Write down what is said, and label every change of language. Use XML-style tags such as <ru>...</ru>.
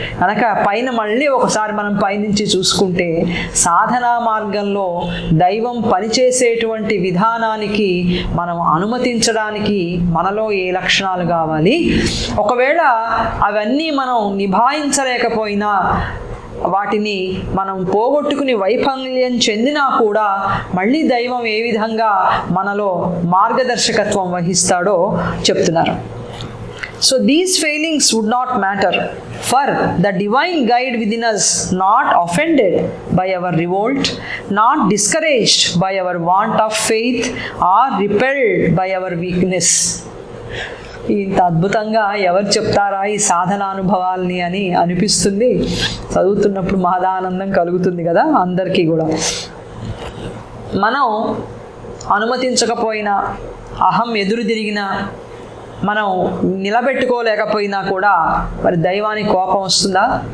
<te>కనుక పైన మళ్ళీ ఒకసారి మనం పైనుంచి చూసుకుంటే సాధనా మార్గంలో దైవం పనిచేసేటువంటి విధానానికి మనం అనుమతించడానికి మనలో ఏ లక్షణాలు కావాలి, ఒకవేళ అవన్నీ మనం నిభాయించలేకపోయినా, వాటిని మనం పోగొట్టుకుని వైఫల్యం చెందినా కూడా మళ్ళీ దైవం ఏ విధంగా మనలో మార్గదర్శకత్వం వహిస్తాడో చెప్తున్నారు.</te> <en>So these failings would not matter, for the divine guide within us not offended by our revolt, not discouraged by our want of faith or repelled by our weakness.</en> <te>ఇంత అద్భుతంగా ఎవరు చెప్తారా ఈ సాధన అనుభవాల్ని అని అనిపిస్తుంది. చదువుతున్నప్పుడు మహదానందం కలుగుతుంది కదా అందరికీ కూడా. మనం అనుమతించకపోయినా, అహం ఎదురు తిరిగినా, మనం నిలబెట్టుకోలేకపోయినా కూడా మరి దైవానికి కోపం వస్తుందా?</te>